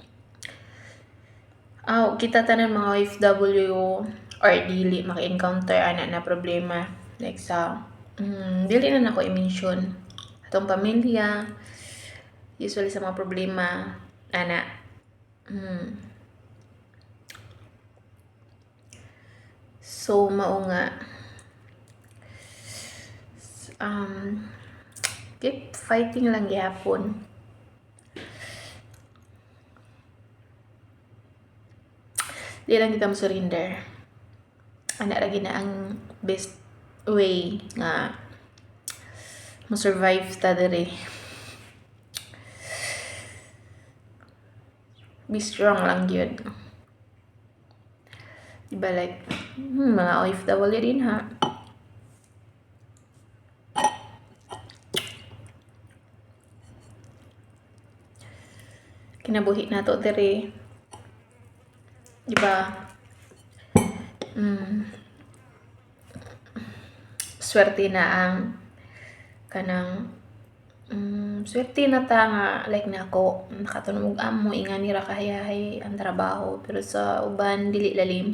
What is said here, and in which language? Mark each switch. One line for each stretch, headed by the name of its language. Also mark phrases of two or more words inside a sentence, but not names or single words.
Cebuano: kita tanan mga OFW or dili maka-encounter ana na problema like sa dili na nako i-mention atong pamilya usually sa mga problema ana so mao nga
English: keep fighting
Cebuano: lang gyapon. Di lang kita surrender. Ana ra gina ang
English: best way
Cebuano: nga mo-survive ta diri.
English: Be strong
Cebuano: lang yun. Diba like, mga OFW din ha. Kinabuhi na to diri. Diba? Swerte na ang kanang swerte na ta nga like nako nakatunog amo ingani ra kahayahay ang trabaho pero sa uban dili lalim.